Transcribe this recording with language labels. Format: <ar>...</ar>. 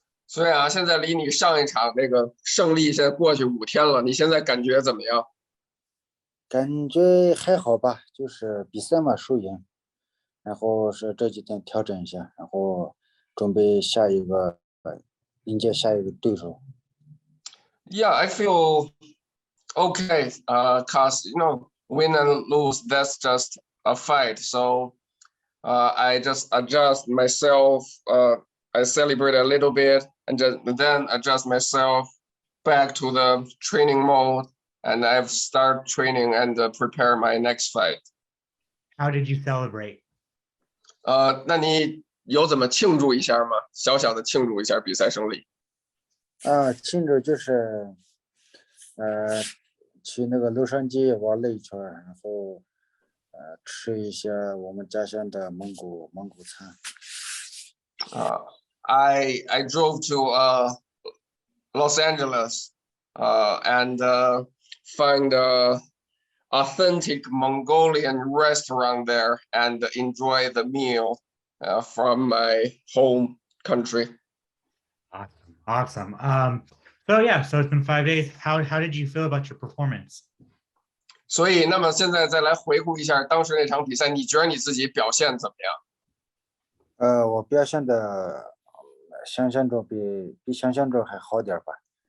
<zh>所以啊，现在离你上一场那个胜利现在过去5天了，你现在感觉怎么样？感觉还好吧，就是比赛嘛，输赢，然后是这几天调整一下，然后准备迎接下一个对手。</zh> <en>Yeah, I feel okay. Cause win and lose, that's just a fight. So, I just adjust myself. I celebrate a little bit, and then adjust myself back to the training mode, and I've start training and prepare my next fight. How did you celebrate?</en> <zh>那你有怎么庆祝一下吗？小小的庆祝一下比赛胜利。庆祝就是去那个洛杉矶玩了一圈，然后吃一下我们家乡的蒙古餐。</zh> <en>I drove to Los Angeles and find a authentic Mongolian restaurant there and enjoy the meal from my home country. Awesome. So it's been 5 days. How did you feel about your performance?</en> <zh>所以，那么现在再来回顾一下当时那场比赛，你觉得你自己表现怎么样？我表现的想象中比想象中还好点吧。</zh>